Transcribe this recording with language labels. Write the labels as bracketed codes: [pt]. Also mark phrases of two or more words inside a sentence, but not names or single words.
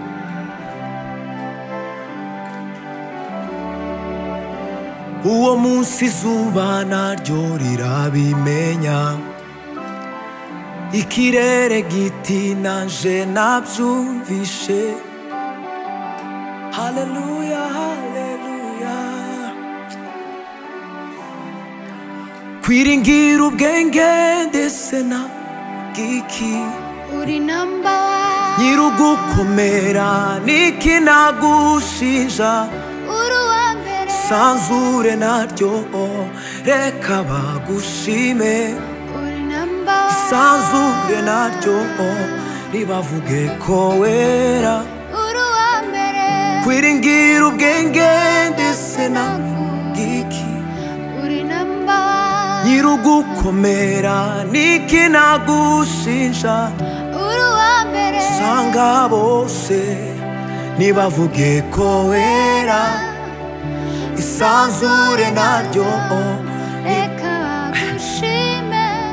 [rw] Uwo munsi izuba naryo rirabimenya, ikirere giti nanje navyumvishe. Haleluya, haleluya. Kwiringira ubwenge ndetse na giki, uri [en] number one, [rw] nyirugukomera niki nagushinja, uri uwa mbere, sanzure naryo reka bagushime. uri [en] number one, [rw] sanzure naryo nibavuge ko wera, uri uwa mbere, kwiringira ubwenge ndetse na giki, uri [en] number one, [rw] nyirugukomera niki nagushinja, uri uwa mbere, sanga bose nibavuge ko wera, isanzure naryo reka bagushime.